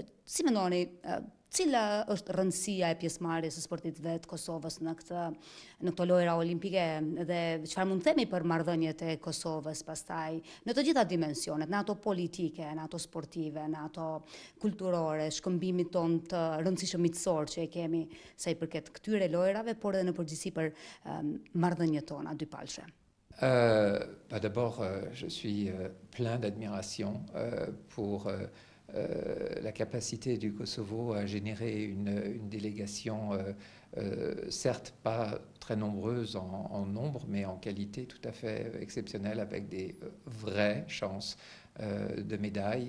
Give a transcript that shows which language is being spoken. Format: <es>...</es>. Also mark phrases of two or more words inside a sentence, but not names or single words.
<sq>Si mendoni, cila është rëndësia e pjesëmarrjes së sportit vet Kosovës në këto lojra olimpike dhe çfarë mund të themi për marrëdhëniet e Kosovës pastaj në të gjitha dimensionet, në ato politike, në ato sportive, në ato kulturore, shkëmbimit ton të rëndësishëm miqësor që e kemi sa I përket këtyre lojrave, por edhe në përgjithësi për marrëdhëniet tona dypalshe.</sq> <fr>D'abord, je suis plein d'admiration pour la capacité du Kosovo à générer une délégation, certes pas très nombreuse en nombre, mais en qualité tout à fait exceptionnelle, avec des vraies chances de médailles.</fr>